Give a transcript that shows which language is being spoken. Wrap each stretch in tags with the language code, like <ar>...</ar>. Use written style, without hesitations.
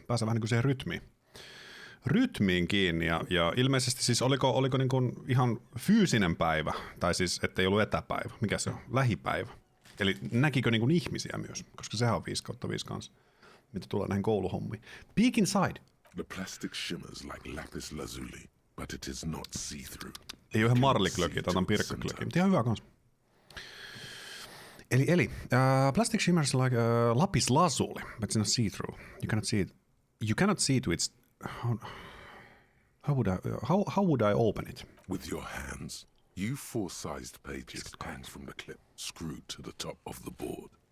<fi>Pääsee vähän niin kuin siihen rytmiin kiinni. Ja ilmeisesti siis oliko niin kuin ihan fyysinen päivä. Tai siis ettei ollut etäpäivä. Mikä se on? Lähipäivä. Eli näkikö niin kuin ihmisiä myös? Koska sehän on 5/5 kanssa. Mitä tulee näihin kouluhommiin.</fi> <en>Peek inside. The plastic shimmers like lapis lazuli, but it is not see-through.</en> <fi>Ei ole ihan marliglögiä, tai pirkkaglögiä, mutta ihan hyvä kanssa.</fi> <en>Eli plastic shimmers like lapis lazuli, but it's not see-through. You cannot see to its... How would I open it? With your hands, you four-sized pages hang from the clip, screwed to the top of the board.</en>